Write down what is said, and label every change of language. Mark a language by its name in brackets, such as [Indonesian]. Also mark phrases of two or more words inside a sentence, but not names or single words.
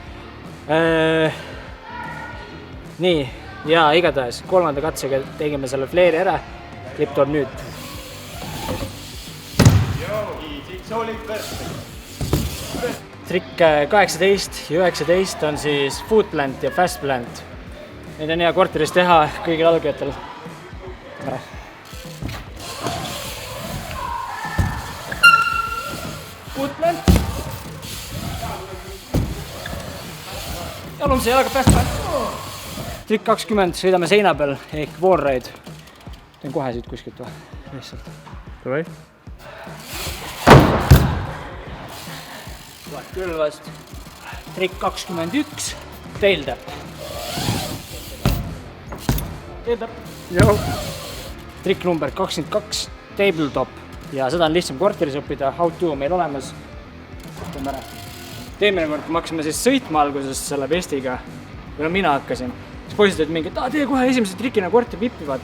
[Estonian] Nii, ja igatahes kolmanda katsega tegime selle flairi ära, klipp tuleb nüüd. Trikk 18 ja 19 on siis [English] foot plant [Estonian] ja [English] fast plant. [Estonian] Neid on hea korteris teha kõigil algajatel. [English] Foot plant. [Estonian] Jalumse jalaga [English] fast plant. [Estonian] Trikk 20, sõidame seina peal ehk [English] wall ride. [Estonian] Teen kohe siit kuskilt või? Lihtsalt. Davai. Tuleb küll vast. Trikk 21, [English] tail tap. Tail tap. [Estonian] Joo. Trikk number 22, tabletop. Ja seda on lihtsam korteris õppida, How-To on meil olemas. Teeme ära. Teemine kord, kui me hakkasime siis sõitma alguses selle vestiga, või no mina hakkasin, siis poisid olid mingi, et tee kohe esimese trikina korteri vippi, vaata.